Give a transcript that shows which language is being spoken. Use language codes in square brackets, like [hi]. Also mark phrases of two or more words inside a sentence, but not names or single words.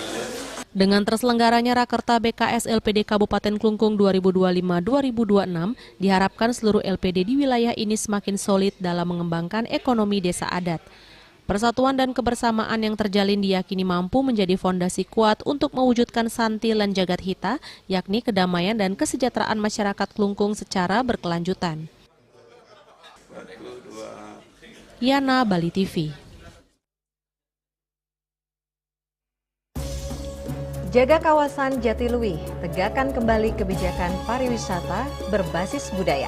[id] Dengan terselenggaranya Rakerta BKS LPD Kabupaten Klungkung 2025-2026, diharapkan seluruh LPD di wilayah ini semakin solid dalam mengembangkan ekonomi desa adat. Persatuan dan kebersamaan yang terjalin diyakini mampu menjadi fondasi kuat untuk mewujudkan [ban] santilan jagat hita, [id] yakni kedamaian dan kesejahteraan masyarakat Klungkung secara berkelanjutan. Yana, Bali TV. Jaga kawasan Jatiluwih, tegakkan kembali kebijakan pariwisata berbasis budaya.